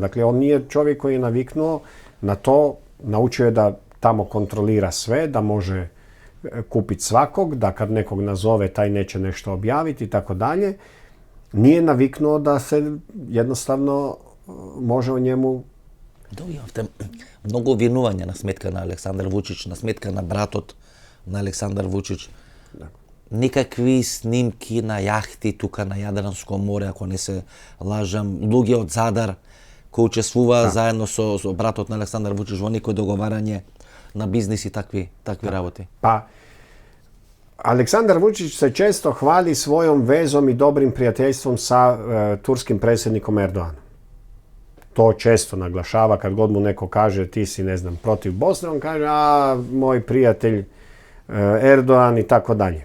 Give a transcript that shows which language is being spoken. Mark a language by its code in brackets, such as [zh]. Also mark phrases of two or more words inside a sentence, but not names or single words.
[hr] Dakle, on nije čovjek koji je naviknuo na to. Naučio je da tamo kontrolira sve, da može kupiti svakog, da kad nekog nazove taj neće nešto objaviti i tako dalje. Nije naviknuo da se jednostavno može o njemu... [mk] Добивавте много обвинувања на сметка на Александар Вучич, на сметка на братот на Александар Вучич. Никакви снимки на јахти тука на Јадранско море, ако не се лажам, луѓе од Задар кои учествува заедно со братот на Александар Вучич во некој договарање на бизнис и такви работи. [hr] Pa, Aleksandar Vučić se često hvali svojom vezom i dobrim prijateljstvom sa turskim predsjednikom Erdoganom. To često naglašava kad god mu neko kaže ti si, ne znam, protiv Bosne, on kaže moj prijatelj Erdogan i tako dalje.